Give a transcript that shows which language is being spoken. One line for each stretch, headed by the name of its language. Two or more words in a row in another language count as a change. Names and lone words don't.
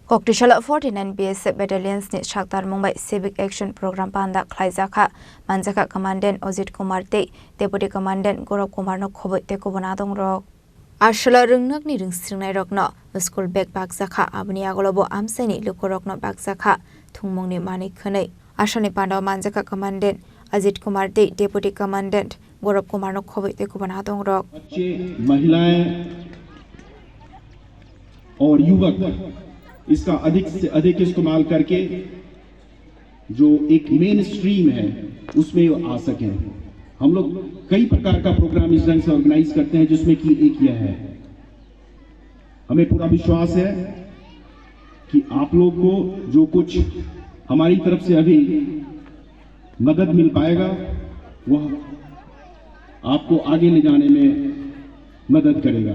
Kok Borok: Koktishala 49 BSF battalions ni Shaktar Mumbai
English: Civic Action Program
Kok Borok: panda Klaizaka Manjaka Commandant Ojit Kumar Te
English: Deputy Commandant
Kok Borok: Gaurav Kumar no khoboi te ko banadong rok Arshala rungnak ni rungsringnai rokno
English: school bag
Kok Borok: bakjaka abni agolobo amsaini lukorokno bakjaka thungmong ni mani khonai Ashani panda Manjaka Commandant Ajit Kumar Te
English: Deputy Commandant
Kok Borok: Gaurav Kumar no khoboi te ko banadong rok
Hindi: बच्चे महिलाएं और युवक इसका अधिक से अधिक इस्तेमाल करके जो एक
English: main stream
Hindi: है उसमें आ सके। हम लोग कई प्रकार का प्रोग्राम इस ढंग से ऑर्गेनाइज करते हैं जिसमें कि एक यह है, हमें पूरा विश्वास है कि आप लोग को जो कुछ हमारी तरफ से अभी मदद मिल पाएगा वह आपको आगे ले जाने में मदद करेगा।